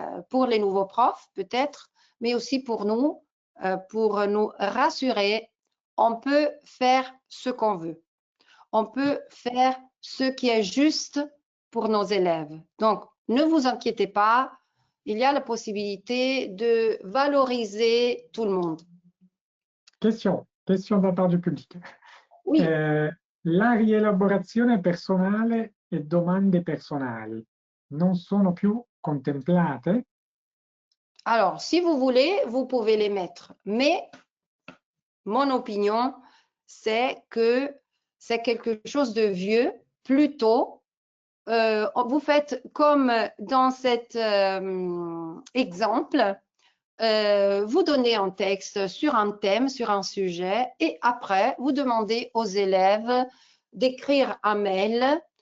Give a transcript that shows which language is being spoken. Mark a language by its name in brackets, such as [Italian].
[French] Pour les nouveaux profs peut-être, mais aussi pour nous rassurer, on peut faire ce qu'on veut. On peut faire ce qui est juste pour nos élèves. Donc, ne vous inquiétez pas, il y a la possibilité de valoriser tout le monde. Question de la part du public. Oui. [Italian] La rielaborazione personale e domande personali non sono più contemplate? [French] Alors, si vous voulez, vous pouvez les mettre. Mais mon opinion, c'est que c'est quelque chose de vieux. Plutôt, vous faites comme dans cet exemple, vous donnez un texte sur un thème, sur un sujet, et après, vous demandez aux élèves d'écrire un mail.